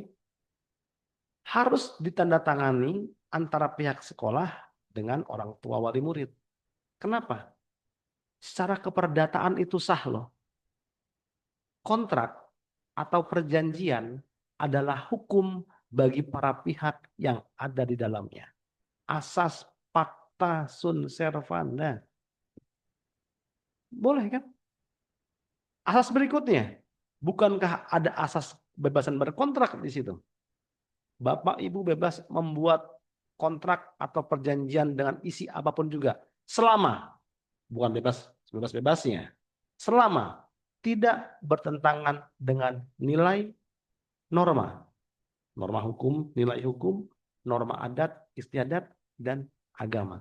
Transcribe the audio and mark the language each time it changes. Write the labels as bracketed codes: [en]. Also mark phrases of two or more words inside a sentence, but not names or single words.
[id] Harus ditandatangani antara pihak sekolah dengan orang tua wali murid. Kenapa? Secara keperdataan itu sah loh. Kontrak atau perjanjian adalah hukum bagi para pihak yang ada di dalamnya. [la] Asas pacta sunt servanda. [id] Boleh kan? Asas berikutnya, bukankah ada asas kebebasan berkontrak di situ? Bapak Ibu bebas membuat kontrak atau perjanjian dengan isi apapun juga, selama, bukan bebas-bebasnya, selama tidak bertentangan dengan nilai norma hukum, nilai hukum, norma adat, istiadat, dan agama.